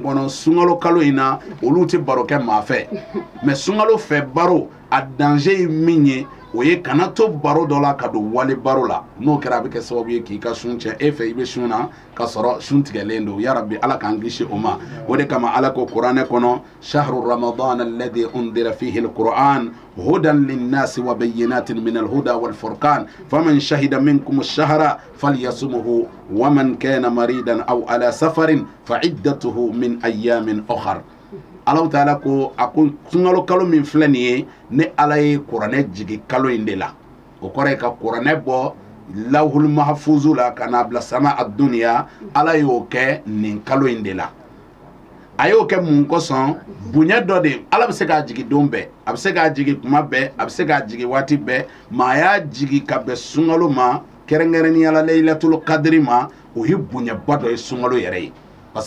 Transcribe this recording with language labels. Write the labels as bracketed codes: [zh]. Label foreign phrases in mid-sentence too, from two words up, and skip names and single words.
[bm] kɔnɔ sunkalo kalo in na olu tɛ baro kɛ maa fɛ mais sunkalo fɛ baro a danger ye min ye o ye kana to baro dɔ la ka don wale baro la n'o kɛra a bɛ kɛ sababu ye k'i ka sun cɛ e fɛ i bɛ sun na ka sɔrɔ sun tigɛlen don [ar] يا رب [bm] ala k'an kisi o ma o de kama ala ko kuranɛ kɔnɔ [ar] شهر رمضان الذي أنزل فيه القرآن هدى للناس وبينات من الهدى وال فرقان فمن شهد منكم الشهر فليصمه ومن كان مريضا أو على سفر فعدة من أيام أخر [bm] Alahu Ta'ala ko a ko sunkalo kalo min filɛ nin ye ne ala ye kuranɛ jigi kalo in de la o kɔrɔ ye ka kuranɛ bɔ [ar] اللوح المحفوظ [bm] la ka n'a bila [ar] السماء الدنيا [bm] ala y'o kɛ nin kalo in de la a y'o kɛ mun kosɔn bonya dɔ de ala bɛ se k'a jigi don bɛɛ a bɛ se k'a jigi kuma bɛɛ a bɛ se k'a jigi waati bɛɛ maa y'a jigi ka bɛn sunkalo ma kɛrɛnkɛrɛnnenya la [ar] ليلة القدر [bm] ma o ye bonyaba dɔ ye sunkalo yɛrɛ ye [fr] parce que